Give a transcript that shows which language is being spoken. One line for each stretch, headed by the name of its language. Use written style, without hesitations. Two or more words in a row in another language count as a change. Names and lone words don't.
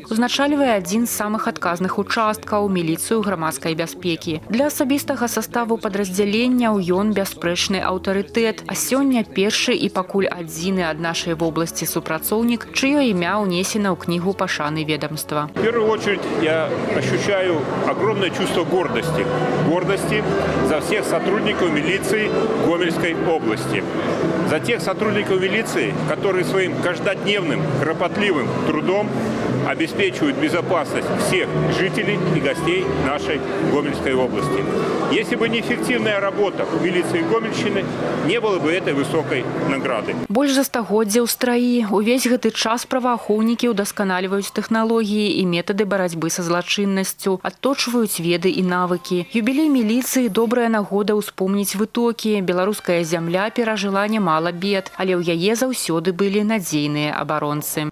Belarusian: Узначальвае адзін з самых адказных участкаў міліцыю грамадскай бяспекі. Для асабістага саставу падраздзяленняў ён бясспрэчны аўтарытэт, а сёння першы і пакуль адзіны ад нашай вобласці супрацоўнік, чыё імя ўнесена ў кнігу пашаны ведомства.
Russian: В первую очередь я ощущаю огромное чувство гордости. Гордости за всех сотрудников милиции Гомельской области. За тех сотрудников милиции, которые своим каждодневным, кропотливым трудом обеспечивают безопасность всех жителей и гостей нашей Гомельской области. Если бы не эффективная работа милиции Гомельщины, не было бы этой высокой награды.
Belarusian: Больш за стагоддзя ў страі. Увесь гэты час праваахоўнікі ўдасканальваюць тэхналогіі і метады барацьбы са злачыннасцю, адточваюць веды і навыкі. Юбілей міліцыі – добрая нагода ўспомніць вытокі. Беларуская зямля перажыла нямала бед, але ў яе заўсёды былі надзейныя абаронцы.